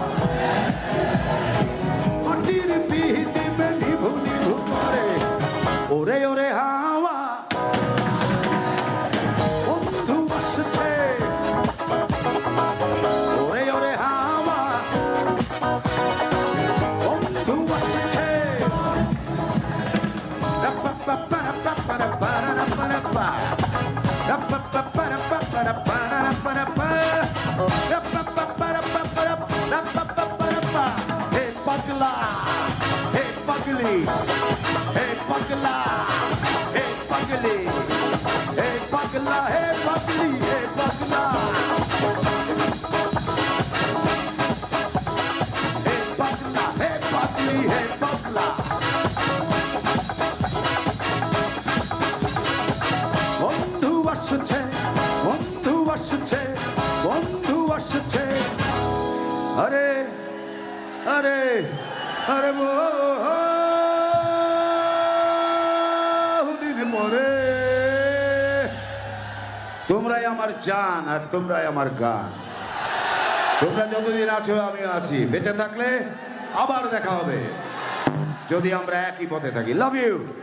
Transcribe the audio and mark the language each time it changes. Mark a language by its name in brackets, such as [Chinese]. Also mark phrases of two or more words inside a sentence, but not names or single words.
[Bangla] মাটির পিদিমে নিভু নিভু করে ওরে ওরে হাওয়া বন্ধু আসছে ওরে ওরে হাওয়া বন্ধু আসছে হেই পাগলা, হেই পাগলি, হেই পাগলা, হেই পাগলি, হেই পাগলা, হেই পাগলি, হেই পাগলা. হেই পাগলা, হেই পাগলি, হেই পাগলা. বন্ধু আসছে বন্ধু আসছে বন্ধু আসছে আরে আরে আরে বহুদিন পরে তোমরাই আমার জান আর তোমরাই আমার গান তোমরা যতদিন আছো আমি আছি বেঁচে থাকলে আবার দেখা হবে যদি আমরা একই পথে থাকি [English] love you